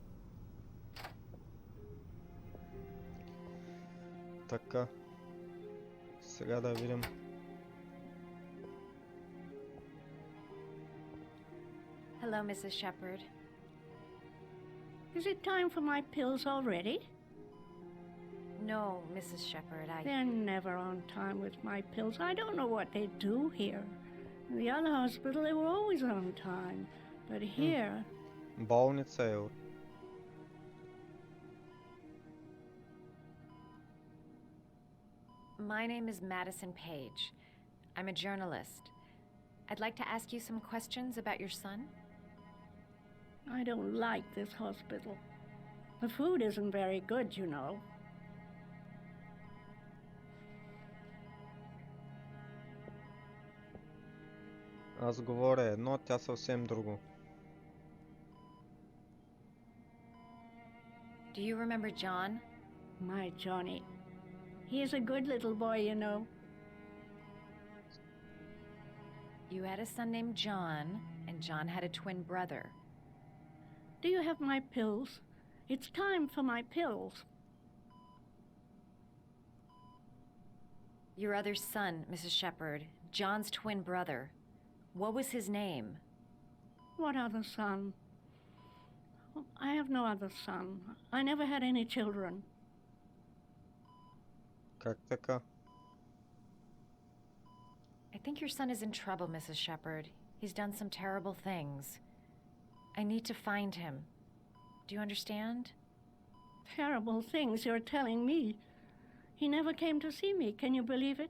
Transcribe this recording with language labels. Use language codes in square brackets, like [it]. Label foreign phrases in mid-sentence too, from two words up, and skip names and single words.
[bg] Така. Сега да видим. [en] Hello, Mrs. Shepard. Is it time for my pills already? No, Mrs. Shepard, They're never on time with my pills. I don't know what they do here. In the other hospital, they were always on time. But here, [bg] Болница е от... [en] My name is Madison Page. I'm a journalist. I'd like to ask you some questions about your son. I don't like this hospital. The food isn't very good, you know. [bg] Аз говоря едно, тя съвсем друго. [en] Do you remember John? My Johnny. He is a good little boy, you know. You had a son named John, and John had a twin brother. Do you have my pills? It's time for my pills. Your other son, Mrs. Shepard, John's twin brother. What was his name? What other son? I have no other son. I never had any children. [bg] Как така? [en] I think your son is in trouble, Mrs. Shepard. He's done some terrible things. I need to find him. Do you understand? Terrible things you're telling me. He never came to see me, can you believe it?